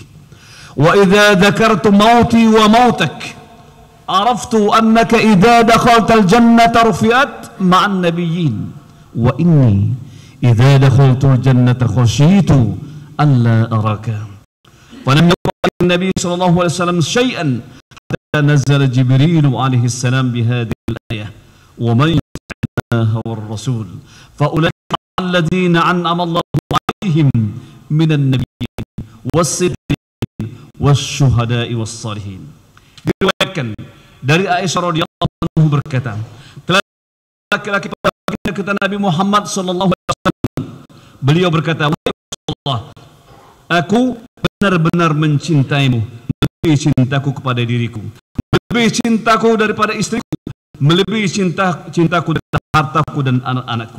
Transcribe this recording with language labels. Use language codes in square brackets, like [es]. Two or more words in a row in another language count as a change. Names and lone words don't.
[ar] وإذا ذكرت موتي وموتك عرفت أنك إذا دخلت الجنة رفعت مع النبيين وإني إذا دخلت الجنة خشيت ألا أراك. فلم يقل النبي صلى الله عليه وسلم شيئا حتى نزل جبريل عليه السلام بهذه الآية ومن يطع الله والرسول فأولئك الذين أنعم الله عليهم من النبيين والصديقين والشهداء والصالحين. [id] Diriwayatkan dari Aisyah [ar] رضي الله عنها [id] berkata, telah laki-laki pada kita Nabi Muhammad [ar] صلى الله عليه وسلم, [id] beliau berkata, wahai Rasulullah, aku benar-benar mencintaimu, melebihi cintaku kepada diriku, melebihi cintaku daripada istriku, melebihi cintaku daripada hartaku dan anak-anakku.